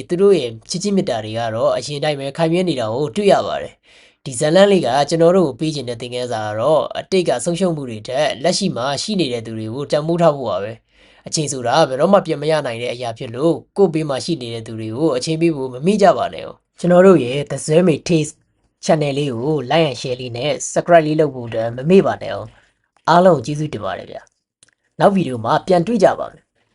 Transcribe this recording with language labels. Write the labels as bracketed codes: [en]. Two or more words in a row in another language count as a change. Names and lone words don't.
[my] သူတို့ရဲ့ချစ်ချင်းမြတ်တာတွေကတော့အရင်တိုင်းပဲခိုင်မြဲနေတာကိုတွေ့ရပါတယ်ဒီဇလန်လေးကကျွန်တော်တို့ကိုပေးချင်တဲ့သင်ခန်းစာကတော့အတိတ်ကဆုံးရှုံးမှုတွေထက်လက်ရှိမှာရှိနေတဲ့သူတွေကိုတန်ဖိုးထားဖို့ပါပဲအချိန်ဆိုတာဘယ်တော့မှပြန်မရနိုင်တဲ့အရာဖြစ်လို့ကိုယ့်ဘေးမှာရှိနေတဲ့သူတွေကိုအချိန်ပေးဖို့မမိကြပါနဲ့ကျွန်တော်တို့ရဲ့ The Zwemmy Taste channel လေးကို [en] like and share [my] လေးနဲ့ subscribe လေးလုပ်ဖို့အတွက်မမေ့ပါနဲ့အောင်အားလုံးကျေးဇူးတင်ပါတယ်ဗျာနောက်ဗီဒီယိုမှာပြန်တွေ့ကြပါမယ်